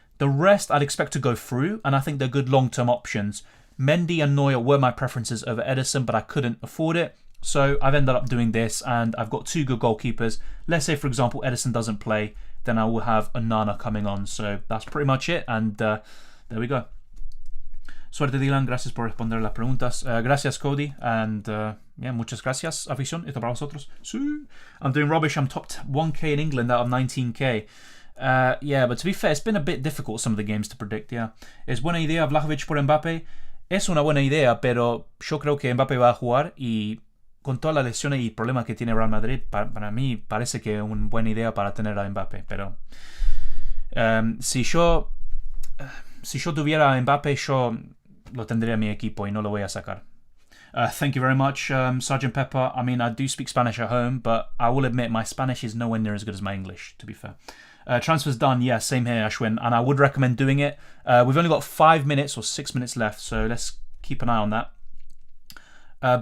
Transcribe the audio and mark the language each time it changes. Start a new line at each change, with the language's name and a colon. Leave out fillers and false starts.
English: The rest I'd expect to go through, and I think they're good long-term options. Mendy and Neuer were my preferences over Edison, but I couldn't afford it. So I've ended up doing this, and I've got 2 good goalkeepers. Let's say, for example, Edison doesn't play, then I will have Onana coming on. So that's pretty much it, and there we go.
Spanish: Suerte, Dylan. Gracias por responder las preguntas. Gracias, Cody.
English: And yeah,
Spanish: muchas gracias, afición. Esto para vosotros. Sí.
English: I'm doing rubbish. I'm top 1k in England out of 19k. Yeah, but to be fair, it's been a bit difficult some of the games to predict, yeah.
Spanish: ¿Es buena idea Vlahovic por Mbappé? Es una buena idea, pero yo creo que Mbappé va a jugar y con todas las lesiones y problemas que tiene Real Madrid, para mí parece que es una buena idea para tener a Mbappé, pero si yo tuviera a Mbappé, yo lo tendría en mi equipo y no lo voy a sacar.
English: Thank you very much, Sergeant Pepper. I mean, I do speak Spanish at home, but I will admit my Spanish is nowhere near as good as my English, to be fair. Transfer's done, yeah, same here, Ashwin, and I would recommend doing it. We've only got 5 minutes or 6 minutes left, so let's keep an eye on that.